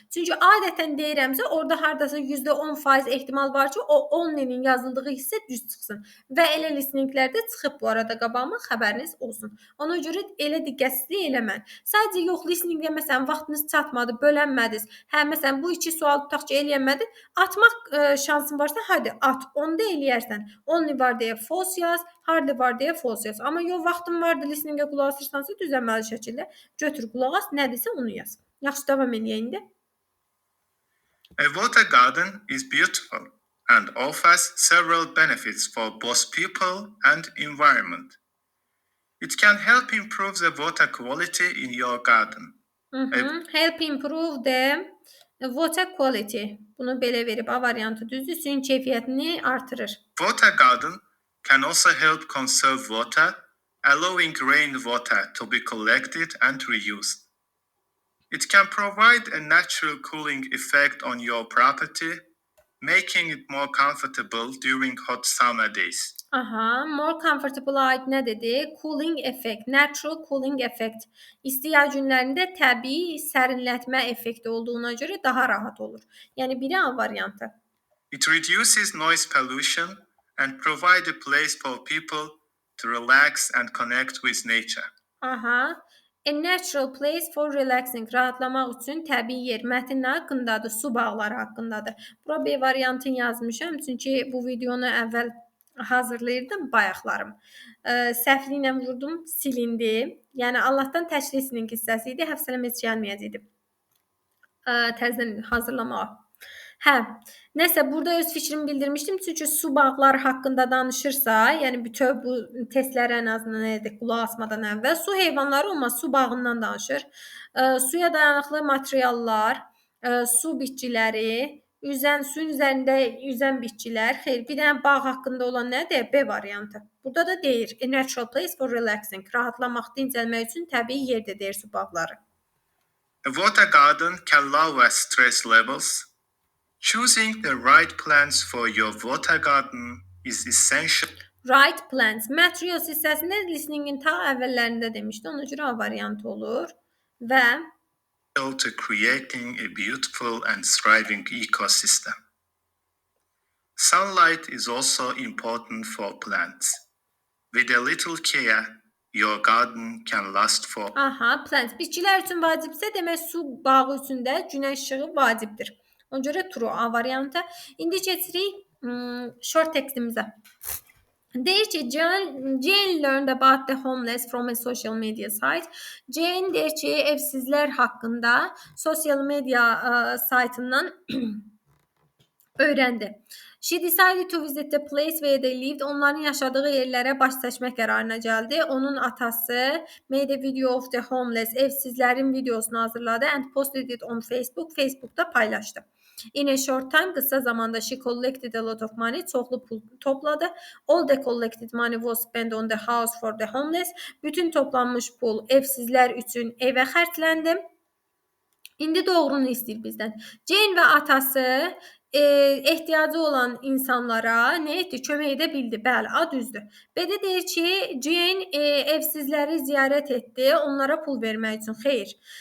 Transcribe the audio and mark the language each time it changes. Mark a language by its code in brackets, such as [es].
[az] Çünki adətən deyirəmsə, orada hardasa %10% ehtimal var ki, o onlinin yazıldığı hissə düz çıxsın. Və elə listeninglərdə çıxıb bu arada qabağıma, xəbəriniz olsun. Ona görə elə diqqətsizlik eləməyin. Sadəcə yox, listeningə məsələn vaxtınız çatmadı, bölənmədiniz. Hə, məsələn bu iki sual tutaq ki, eləyənmədin. Atmaq şansın varsa, hadi at. Onu da eləyərsən. Only var deyə false yaz, hardly var deyə false yaz. Amma yox, vaxtın vardı, listeningə qulaq asırsansa düzənməli şəkildə götür qulaq as, nədirsə onu yaz. Yaxşı, davam edək indi. [en] A water garden is beautiful and offers several benefits for both people and environment. It can help improve the water quality in your garden. Help improve the water quality. [az] Bunu belə verib A variantı düzdür. Suyun keyfiyyətini artırır. [en] Water garden can also help conserve water, allowing rainwater to be collected and reused. It can provide a natural cooling effect on your property, making it more comfortable during hot summer days. [az] Aha, [en] more comfortable [az] ait nə dedi? [en] Cooling effect, natural cooling effect. [az] İsti yay günlərində təbii sərinlətmə effekti olduğuna görə daha rahat olur. Yəni biri A variantı. [en] It reduces noise pollution and provide a place for people to relax and connect with nature. Aha. A natural place for relaxing. [az] Rahatlamaq üçün təbii yer. Mətn nə haqqındadır? Su bağları haqqındadır. Bura B variantını yazmışam, çünki bu videonu əvvəl hazırlayırdım bayaqlarım. Səhvliklə vurdum, silindi. Yəni Allahdan təşrisinin qissəsi idi. Həvsələm heç gəlməyəcəkdi. Təzədən hazırlamağa. Hə, nəsə burada öz fikrimi bildirmişdim. Çünki su bağları haqqında danışırsa, yəni bütöv bu testlərə ən azından elədik qulaq asmadan əvvəl, su heyvanları olmaz, su bağından danışır. Suya dayanıqlı materiallar, su bitkiləri, suyun üzərində üzən bitkilər. Xeyr, bir dənə bağ haqqında olan nədir? B variantı. Burada da deyir, [en] a natural place for relaxing. [az] Rahatlamaq, dincəlmək üçün təbii yerdir deyir su bağları. [en] A water garden can lower stress levels. Choosing the right plants for your water garden is essential Right plants. [az] Materials hissəsində listeningin ta əvvəllərində demişdi. Ona görə A variantı olur. Və [en] to creating a beautiful and thriving ecosystem. Sunlight is also important for plants. With a little care, your garden can last for. Aha, plants. [az] Bitkilər üçün vacibsə, demək su bağı üçün də günəş işığı vacibdir. Ona görə true A variantı. İndi keçirik short textimizə. Deyir ki, [en] Jane learned about the homeless from a social media site. [az] Jane deyir ki, evsizlər haqqında sosial media saytından öyrəndi. [en] She decided to visit the place where they lived. [az] Onların yaşadığı yerlərə baş çəkmək qərarına gəldi. Onun atası [en] made a video of the homeless. [az] Evsizlərin videosunu hazırladı [en] and posted it on Facebook. [az] Facebookda paylaşdı. [en] In a short time, [az] qısa zamanda [en] she collected a lot of money. [az] Çoxlu pul topladı. [en] All the collected money was spent on the house for the homeless. [az] Bütün toplanmış pul evsizlər üçün evə xərcləndi. İndi doğrunu istəyir bizdən. Jane və atası ehtiyacı olan insanlara nə etdi? Kömək edə bildi. Bəli, A düzdür. B-də deyir ki, Jane evsizləri ziyarət etdi, onlara pul vermək üçün. Xeyr.